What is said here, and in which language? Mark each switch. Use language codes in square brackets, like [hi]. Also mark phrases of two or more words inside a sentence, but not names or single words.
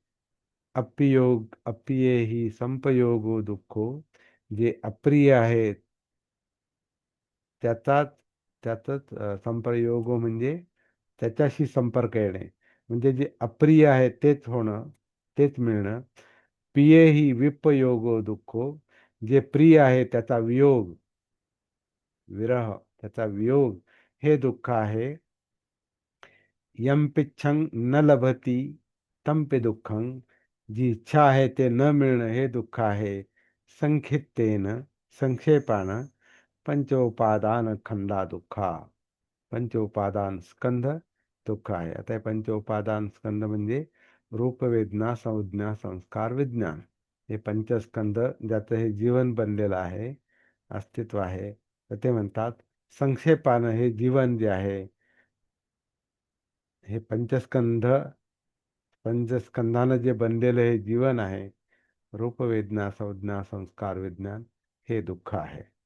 [pi] अप्रिये ही संपयोगो दुःखो, [mr] जे अप्रिय आहेत त्याचाच त्याचाच संप्रयोग म्हणजे त्याच्याशी संपर्क येणे, म्हणजे जे अप्रिय आहे तेच होणं, तेच मिळणं. [pi] प्रिय ही विपयोगो दुःखो, [mr] जे प्रिय आहे त्याचा वियोग, विरह, त्याचा वियोग हे दुःख आहे. [pi] यंपिच्छं न लभती तंपि दुःखं, [mr] जी इच्छा आहे ते न मिळणं हे दुःख आहे. [pi] संक्षिप्तेन, संक्षेपानं, पंचोपादान खंडा दुःखा. [mr] पंचोपादान स्कंध दुःख आहे. आता हे पंचोपादान स्कंध म्हणजे रूप, वेदना, संज्ञा, संस्कार, विज्ञान, हे पंचस्कंध ज्याचं हे जीवन बनलेलं आहे, अस्तित्व आहे. तर ते म्हणतात संक्षेपानं हे जीवन जे आहे, हे पंचस्कंधानं जे बनलेलं हे जीवन आहे, रूप, वेदना, संज्ञा, संस्कार, विज्ञान, हे दुःख आहे.